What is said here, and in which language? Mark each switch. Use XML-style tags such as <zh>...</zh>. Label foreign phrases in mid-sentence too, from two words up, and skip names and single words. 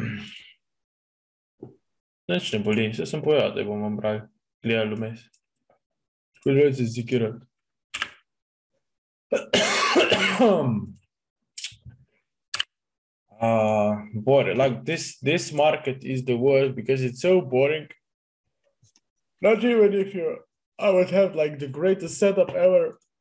<sl>Nič ne boli, vse sem povedal, da bomo brali. Gledali vmes. Skoro se zikirati.</sl> <en>Boring. Like this market is the worst because it's so boring. Not even if I would have like the greatest setup ever.</en>